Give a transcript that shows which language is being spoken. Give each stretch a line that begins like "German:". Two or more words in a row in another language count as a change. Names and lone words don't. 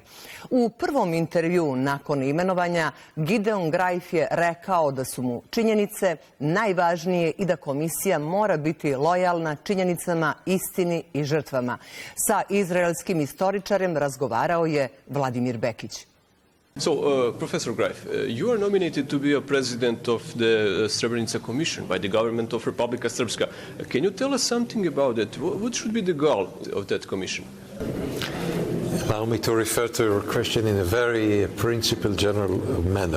Serbian: U prvom intervjuu nakon imenovanja Gideon Grajf je rekao da su mu činjenice najvažnije i da komisija mora biti lojalna činjenicama, istini i žrtvama. Sa izraelskim istoričarem razgovarao je Vladimir Bekić.
English: So, Professor Grajf, you are nominated to be a president of the Srebrenica Commission by the government of Republika Srpska. Can you tell us something about it? What should be the goal of that commission? Allow me to refer to your question in a very principled, general manner.